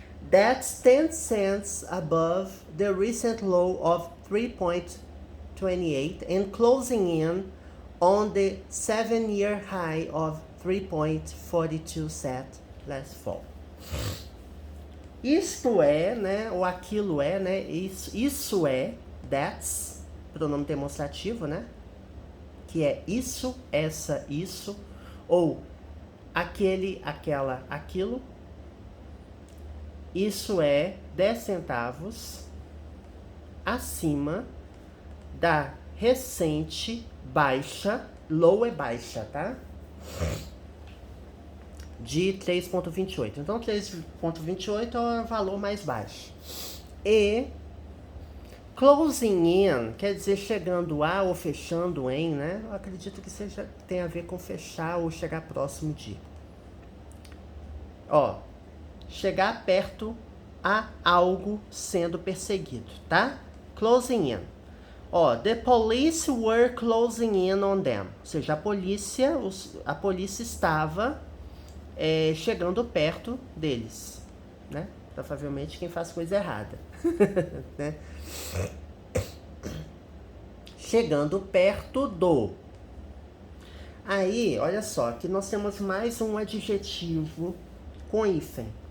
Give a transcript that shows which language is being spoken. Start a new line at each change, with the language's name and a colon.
English: That's 10 cents above the recent low of 3.28 and closing in on the 7-year high of 3.42 set last fall.
Portuguese: Isto é, né, ou aquilo é, né, isso é, that's, pronome demonstrativo, né, que é isso, essa, isso, ou aquele, aquela, aquilo. Isso é 10 centavos acima da recente baixa, low é baixa, tá? De 3,28. Então 3,28 é o valor mais baixo. E closing in quer dizer chegando a ou fechando em, né? Eu acredito que tem a ver com fechar ou chegar próximo de. Ó, chegar perto a algo sendo perseguido, tá?
English: Closing in. Ó, the police were closing in on them.
Portuguese: Ou seja, a polícia estava chegando perto deles, né? Provavelmente quem faz coisa errada, né? Chegando perto do. Aí, olha só, aqui nós temos mais um adjetivo com hífen.